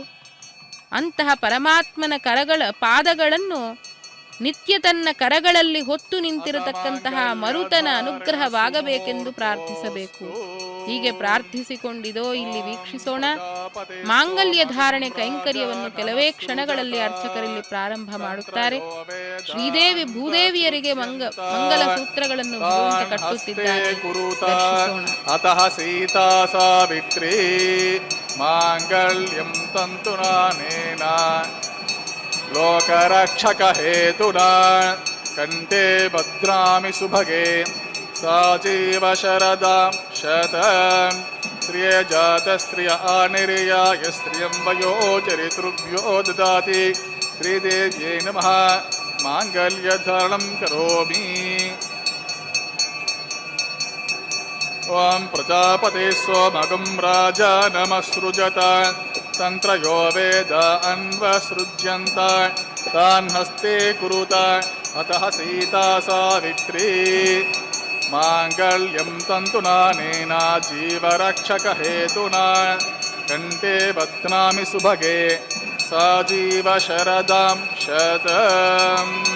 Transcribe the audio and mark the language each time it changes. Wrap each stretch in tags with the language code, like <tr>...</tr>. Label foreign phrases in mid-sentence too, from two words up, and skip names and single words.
<kn>ಅಂತಹ ಪರಮಾತ್ಮನ ಪಾದಗಳನ್ನು ನಿತ್ಯ ತನ್ನ ಕರಗಳಲ್ಲಿ ಹೊತ್ತು ನಿಂತಿರತಕ್ಕಂತಹ ಮರುತನ ಅನುಗ್ರಹವಾಗಬೇಕೆಂದು ಪ್ರಾರ್ಥಿಸಬೇಕು. ಹೀಗೆ ಪ್ರಾರ್ಥಿಸಿಕೊಂಡಿದೋ ಇಲ್ಲಿ ವೀಕ್ಷಿಸೋಣ. ಮಾಂಗಲ್ಯ ಧಾರಣೆ ಕೈಂಕರ್ಯವನ್ನು ಕೆಲವೇ ಕ್ಷಣಗಳಲ್ಲಿ ಅರ್ಚಕರಲ್ಲಿ ಪ್ರಾರಂಭ ಮಾಡುತ್ತಾರೆ. ಶ್ರೀದೇವಿ ಭೂದೇವಿಯರಿಗೆ ಮಂಗಲ ಸೂತ್ರಗಳನ್ನು ಭಗವಂತ ಕಟ್ಟುತ್ತಿದ್ದಾರೆ.</kn> <sa>अतः सीता सावित्रि माङ्गल्यं तन्तुनानेन लोकरक्षक हेतुना कण्ठे भद्रामि सुभगे साजीव शरदां शतं श्रिय जात श्रिय आनिर्याय श्रियं वयो चरितृभ्यो ददाति श्रीदेव्यै नमः माङ्गल्यधारणं करोमि. ओं प्रजापति स्वमगं राजानमसृजत तन्त्रयो वेद अन्वसृज्यन्त तान् हस्ते कुरुत अतः सीता सावित्रि माङ्गल्यं तन्तुनानेन जीवरक्षक हेतुना कण्ठे बध्नामि सुभगे साजीव शरदां शतं.</sa>